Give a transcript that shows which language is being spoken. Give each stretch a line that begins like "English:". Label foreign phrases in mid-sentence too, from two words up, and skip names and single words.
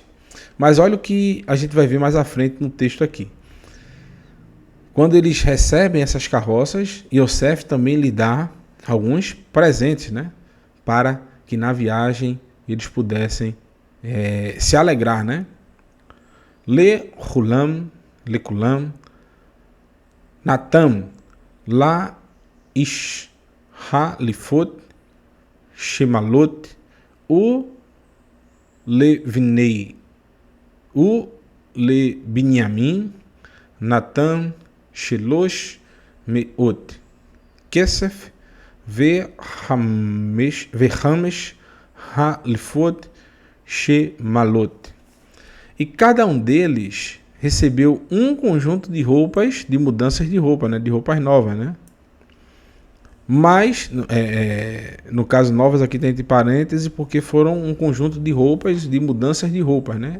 Portuguese: Mas olha o que a gente vai ver mais à frente no texto aqui. Quando eles recebem essas carroças, Yosef também lhe dá alguns presentes, né? Para que na viagem eles pudessem se alegrar, né?
Hebrew: לכלם נתן לאיש חלפות שמלת ולבני ולבנימן נתן שלש מאות כסף וחמש חלפות שמלת.
Portuguese: E cada um deles recebeu um conjunto de roupas, de mudanças de roupa, né? De roupas novas, né? Mas, no caso novas aqui tem entre parênteses, porque foram um conjunto de roupas, de mudanças de roupas, né?